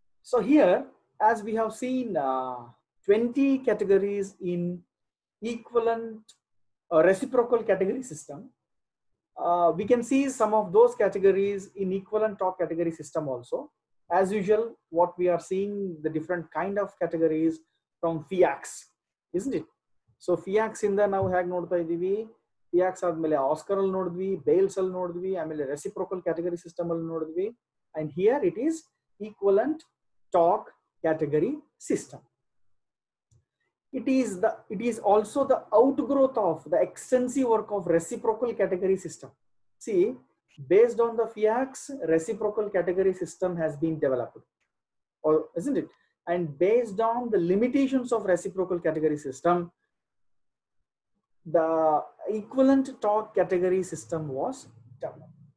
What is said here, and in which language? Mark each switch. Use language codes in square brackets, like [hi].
[en] So here, as we have seen 20 categories in equivalent reciprocal category system, we can see some of those categories in equivalent talk category system also. As usual, what we are seeing the different kind of categories from FIACS, isn't it? [kn] So FIACS ಇಂದ ನಾವು ಹೇಗೆ ನೋಡ್ತಾ ಇದೀವಿ, FIACS ಆದ್ಮೇಲೆ Oscar ಅಲ್ಲಿ ನೋಡಿದ್ವಿ, bails ಅಲ್ಲಿ ನೋಡಿದ್ವಿ, ಆಮೇಲೆ ರೆಸಿಪ್ರೋಕಲ್ ಕ್ಯಾಟಗರಿ ಸಿಸ್ಟಮ್ ಅಲ್ಲಿ ನೋಡಿದ್ವಿ, [en] and here it is equivalent talk category system. It is also the outgrowth of the extensive work of reciprocal category system. See, based on the FIACS, reciprocal category system has been developed, or isn't it? And based on the limitations of reciprocal category system, the equivalent talk category system was developed.